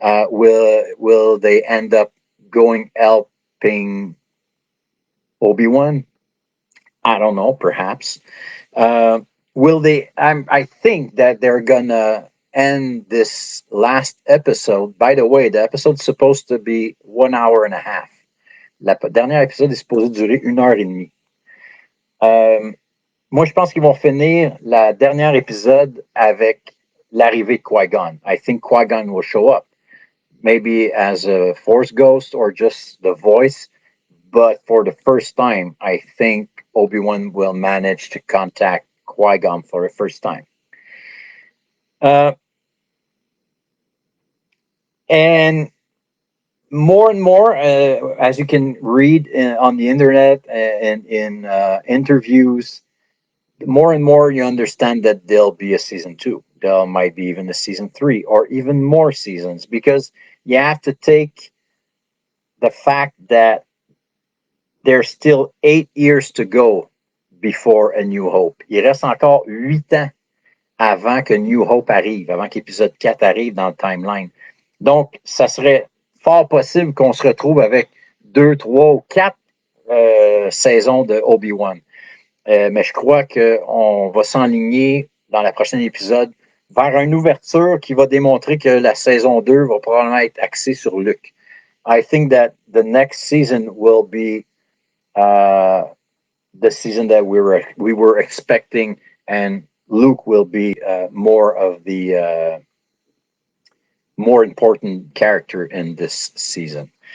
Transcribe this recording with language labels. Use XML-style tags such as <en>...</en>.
<en>Will they end up going helping Obi-Wan? I don't know. Perhaps. Uh, will they? I think that they're gonna end this last episode. By the way, the episode's supposed to be 1 hour and a half.</en> <fr>La dernière épisode est supposé durer 1 heure et demie. Moi, je pense qu'ils vont finir la dernière épisode avec l'arrivée de Qui-Gon.</fr> <en>I think Qui-Gon will show up, maybe as a Force ghost or just the voice. But for the first time, I think Obi-Wan will manage to contact Qui-Gon for the first time. Uh, and more, as you can read on the internet and in interviews, more and more you understand that there'll be a season 2. There might be even a season 3 or even more seasons, because you have to take the fact that there's still 8 years to go before A New Hope.</en> <fr>Il reste encore 8 ans avant que New Hope arrive, avant qu'épisode 4 arrive dans le timeline. Donc, ça serait fort possible qu'on se retrouve avec 2, 3 ou 4 saisons de Obi-Wan. Mais je crois qu'on va s'enligner dans la prochaine épisode vers une ouverture qui va démontrer que la saison 2 va probablement être axée sur Luke.</fr> <en>I think that the next season will be the season that we were expecting, and Luke will be more of the more important character in this season.</en>